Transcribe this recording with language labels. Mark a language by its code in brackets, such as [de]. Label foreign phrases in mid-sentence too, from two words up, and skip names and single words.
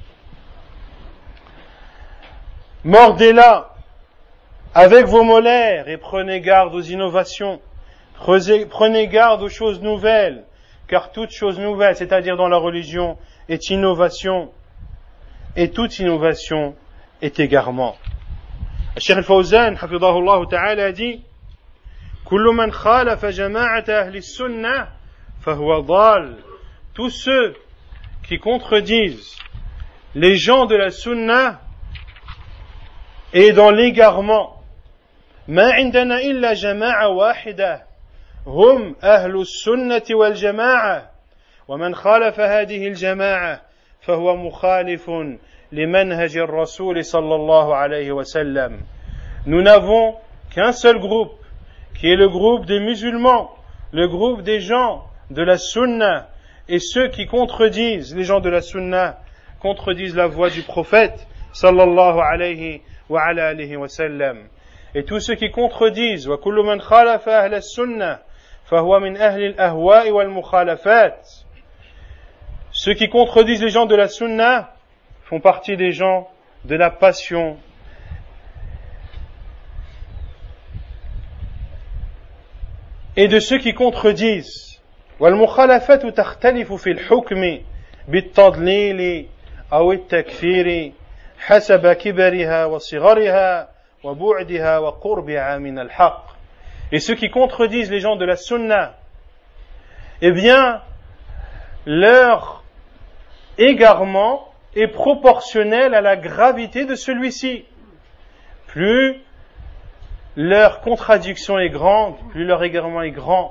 [fr] Mordez-la avec vos molaires et prenez garde aux innovations. Prenez garde aux choses nouvelles, car toute chose nouvelle, c'est-à-dire dans la religion, est innovation, et toute innovation est égarement. Cheikh al-Fawzan, [ar] حفظه الله تعالى, [fr] a dit: [ar] كل من خالف جماعة أهل السنة فهو ضال. [fr] Tous ceux qui contredisent les gens de la sunna et dans l'égarement. [ar] ما عندنا إلا جماعة واحدة هم أهل السنة والجماعة ومن خالف هذه الجماعة فهو مخالف لمنهج الرسول صلى الله عليه وسلم. [fr] Nous n'avons qu'un seul groupe, qui est le groupe des musulmans, le groupe des gens de la sunna, et ceux qui contredisent les gens de la sunna contredisent la voix du prophète [ar] صلى الله عليه وعلى آله وسلم. [fr] Et tous ceux qui contredisent [ar] وكل من خالف أهل السنة فهو من أهل الأهواء والمخالفات. [fr] Ceux qui contredisent les gens de la sunna font partie des gens de la passion et de ceux qui contredisent. [ar] والمخالفات تختلف في الحكم بالتضليل أو التكفير حسب كبرها وصغرها وبعدها وقربها من الحق. [fr] Et ceux qui contredisent les gens de la sunna, eh bien, leur égarement est proportionnel à la gravité de celui-ci. Plus leur contradiction est grande, plus leur égarement est grand.